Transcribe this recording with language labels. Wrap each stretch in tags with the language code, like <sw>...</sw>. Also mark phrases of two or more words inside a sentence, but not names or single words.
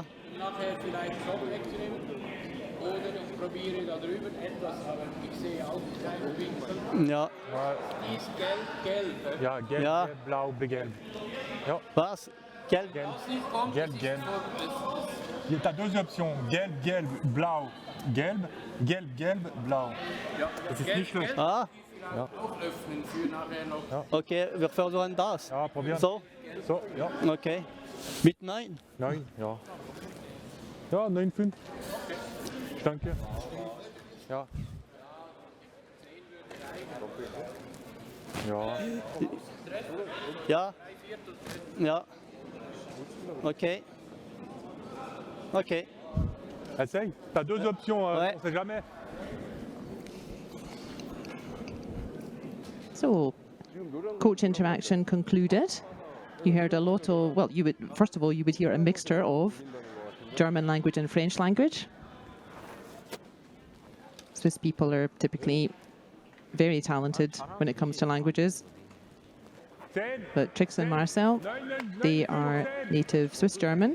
<de>und nachher vielleicht Shop wegnehmen. Oder ich probiere da drüben etwas, aber ich sehe auch keine Winkel. Ja. Die ist gelb. Ja, gelb, Ja. gelb, blau, gelb. Ja, Was? Gelb. gelb. Was nicht kommt, Gelb, das ist gelb. so,</de> <fr>Tu as deux options,</fr> <de>gelb, gelb, blau, gelb, gelb, gelb, blau. ja, Das ist gelb, nicht schlecht. gelb Ah, vielleicht auch öffnen für nachher noch. okay, wir versuchen das. Ja, probieren. So, So, ja. okay. Mit 9. Nein, ja. Ja, 9,5. Danke. Ja. Ja. Ja. Ja. Okay. Okay.</de> <fr>Essaye. Tu as deux options, Ouais. on sait jamais.</fr> <en>So, coach interaction concluded. You heard a lot of, well, you would, first of all, you would hear a mixture of German language and French language. Swiss people are typically very talented when it comes to languages, but Trix and Marcel, they are native Swiss German.</en>